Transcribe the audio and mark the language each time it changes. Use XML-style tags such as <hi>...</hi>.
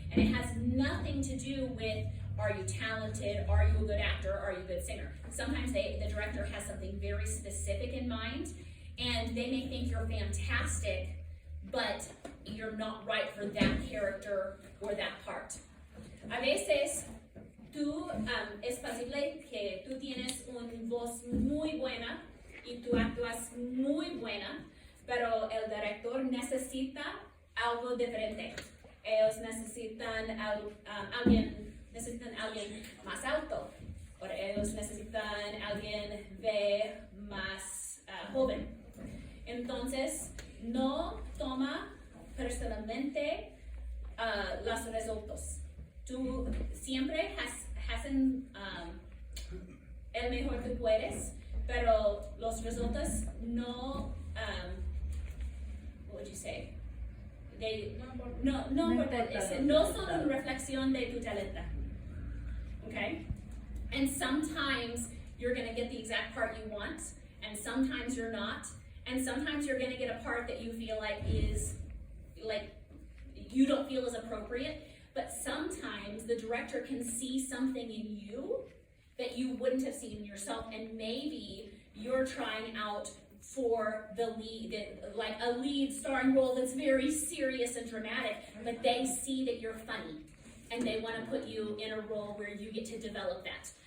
<en>And it has nothing to do with, are you talented, are you a good actor, are you a good singer? Sometimes the director has something very specific in mind, and they may think you're fantastic, but you're not right for that character or that part.</en> <es>A veces, es posible que tú tienes una voz muy buena y tú actúas muy buena, pero el director necesita algo diferente. Ellos necesitan alguien más alto, o ellos necesitan alguien de más joven. Entonces, no toma personalmente los resultados. Tú siempre hacen el mejor que puedes, pero los resultados no,</es> <en>what would you say?</en> <es>No son una reflexión de tu talento.</es> <en>Okay? And sometimes you're going to get the exact part you want, and sometimes you're not. And sometimes you're going to get a part that you feel like is, like, you don't feel is appropriate. But sometimes the director can see something in you that you wouldn't have seen in yourself, and maybe you're trying out for the lead, like a lead starring role that's very serious and dramatic, but they see that you're funny, and they want to put you in a role where you get to develop that.</en>